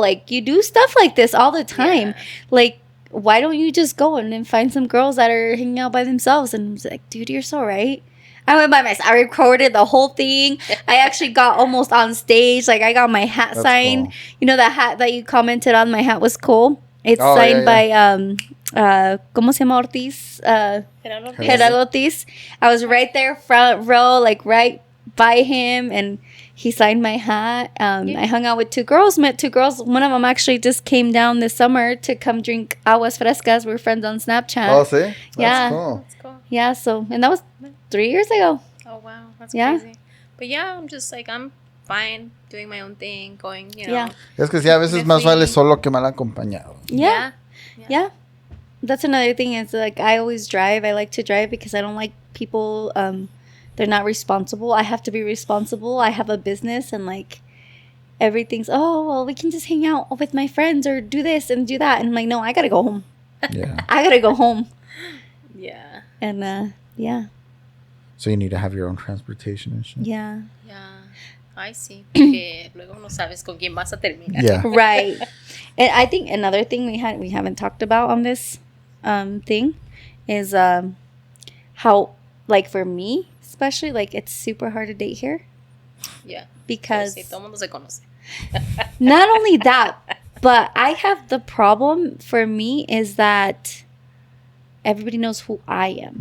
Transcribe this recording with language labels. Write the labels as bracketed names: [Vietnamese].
[English] Like, you do stuff like this all the time. Yeah. Like, why don't you just go and then find some girls that are hanging out by themselves? And I was like, dude, you're so right. I went by myself. I recorded the whole thing. I actually got almost on stage. Like, I got my hat signed. Cool. You know that hat that you commented on? My hat was cool. It's signed by, [Spanish] ¿cómo se llama [English] Ortiz? Gerardo Ortiz. I was right there, front row, like right by him. And he signed my hat. I hung out with met two girls. One of them actually just came down this summer to come drink aguas frescas. We're friends on Snapchat. Oh, see? That's cool. That's cool. Yeah, so, and that was 3 years ago. Oh, wow. That's crazy. But yeah, I'm just like, I'm fine doing my own thing, going, you know. Yeah. [Spanish] Es que sí, a veces más vale solo que mal acompañado. [English] Yeah. That's another thing is, like, I always drive. I like to drive because I don't like people, they're not responsible. I have to be responsible. I have a business and, like, everything's, oh, well, we can just hang out with my friends or do this and do that. And I'm like, no, I got to go home. Yeah. I got to go home. Yeah. And, yeah. So you need to have your own transportation and shit. Yeah. Yeah. I see. [Spanish] Porque luego no sabes con quién vas a terminar. [English] Yeah. Right. And I think another thing we haven't talked about on this thing is how, like, for me especially, like, it's super hard to date here. Yeah. Because [Spanish] todo mundo se conoce. [English] Not only that, but I have the problem for me is that everybody knows who I am.